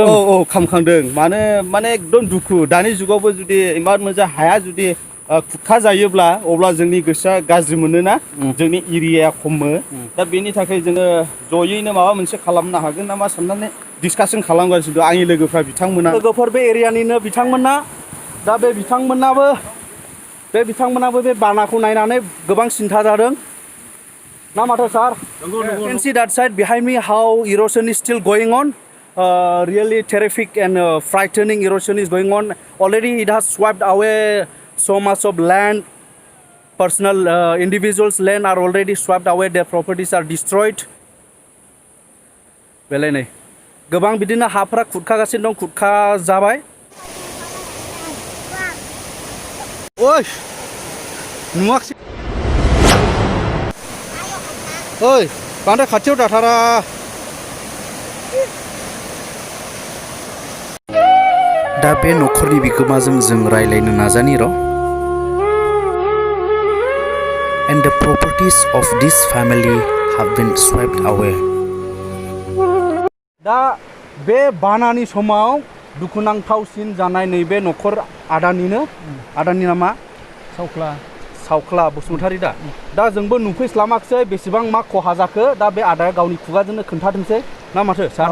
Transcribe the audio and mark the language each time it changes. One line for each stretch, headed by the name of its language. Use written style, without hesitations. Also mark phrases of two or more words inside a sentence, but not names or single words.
Bodo: औ खामखांदों माने एकदम दुखु दानि जुगावबो जुदि इमान मोजां हाया जुदि खुरखा जायोब्ला अब्ला जोंनि गोसोआ गाज्रि मोनोना जोंनि एरियाया खमो दा बेनि थाखाय जोङो जयैनो माबा मोनसे खालामनो हागोन नामा साननानै डिसकासन खालामगासिनो दं आंनि लोगोफ्रा बिथांमोना लोगोफोर बे एरियानिनो बिथांमोना दा बे बिथांमोनाबो बे बानाखौ नायनानै गोबां सिन्था जादों ना माथो सार
English: You can see that side behind me how erosion is still going on really terrific and frightening erosion is going on already it has swept away so much of land personal individuals land are already swept away their properties are destroyed
Bodo: बेलाय नै गोबां बिदिनो हाफोरा खुरखागासिनो दं खुरखा जाबाय ओइ नुवाखै ओइ बांद्राय खाथियाव दाथारा दा बे नखरनि बिगोमाजों जों रायलायनो नाजानि र'
English: And the properties of this family have been swept away.
Bodo: दा बे बानानि समाव दुखुनांथावसिन जानाय नैबे नखर आदानि नामा सावख्ला बसुमतारी दा जोंबो नुफैस्लामाखसै बेसेबां मा खहा जाखो दा बे आदाया गावनि खुगाजोंनो खोन्थादोंसै ना माथो सार